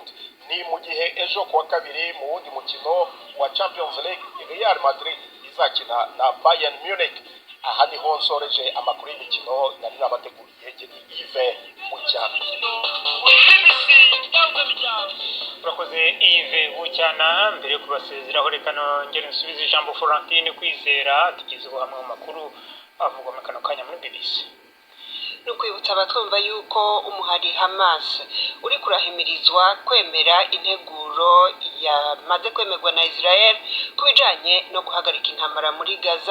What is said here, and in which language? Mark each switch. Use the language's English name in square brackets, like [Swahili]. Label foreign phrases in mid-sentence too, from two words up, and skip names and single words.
[Kinyarwanda] Ni mu gihe ejo ku wa kabiri mu wundi mukino wa Champions League Real Madrid izakina na Bayern Munich. Aha niho nsoreje amakuru y'imikino nari nabateguriye Yves Bucyana. Urakoze Yves Bucyana. Mbere yo kubasezeraho reka nongere nsubize ijambo Florentine Kwizera tugezeho hamwe mu makuru avugwa mu kano kanya muri BBC. no kwibutsa abatwumva yuko umuhari Hamas uri kurahimirizwa kwemera integuro yamaze kwemerwa na Israel kubijanye no guhagarika intambara muri Gaza.